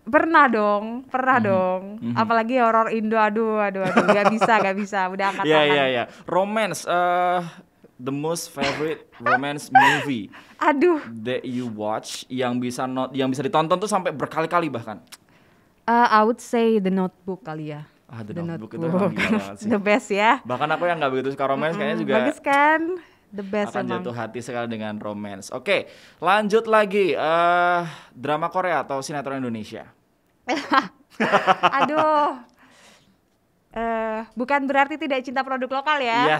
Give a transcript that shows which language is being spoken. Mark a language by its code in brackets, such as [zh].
[id] Pernah dong. Apalagi horor Indo, aduh, nggak bisa, udah angkat tangan. [en] Iya. Romance, the most favorite romance movie. [id] Aduh. [en] That you watch, [id] yang bisa ditonton tuh sampai berkali-kali bahkan. [en] I would say The Notebook [id] kali ya. The Notebook itu memang gila banget sih. [en] The best ya. [id] Bahkan aku yang nggak begitu suka romance kayaknya juga. Bagus kan? [en] The best [id] akan jatuh hati sekali dengan romance. Oke, lanjut lagi. Drama Korea atau sinetron Indonesia? Aduh. Bukan berarti tidak cinta produk lokal ya.